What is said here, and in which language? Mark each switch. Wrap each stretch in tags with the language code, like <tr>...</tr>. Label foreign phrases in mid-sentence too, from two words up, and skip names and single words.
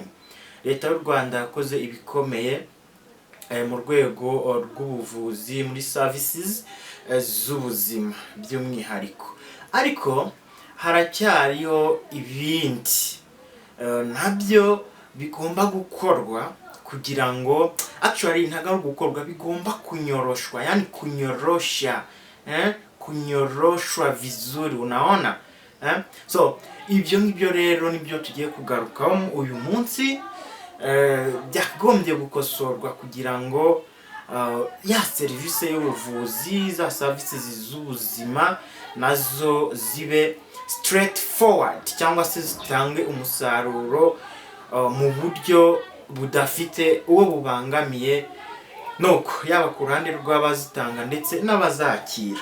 <rw>Leta y'u Rwanda yakoze ibikomeye mu rwego rw'ubuvuzi, muri services z'ubuzima by'umwihariko, ariko haracyariho ibindi nabyo bigomba gukorwa kugira ngo ntago ari gukorwa, bigomba kunyoroshwa,</rw> <sw>yani kunyoroshwa vizuri, unaona.</sw> <rw>So ibyo ngibyo rero nibyo tugiye kugarukaho uyu munsi. Byagombye gukosorwa kugira ngo ya serivisi y'ubuvuzi, za services z'ubuzima nazo zibe straightforward, cyangwa se zitange umusaruro mu buryo budafite uwo bubangamiye, nuko yaba ku ruhande rw'abazitanga ndetse n'abazakira.</rw>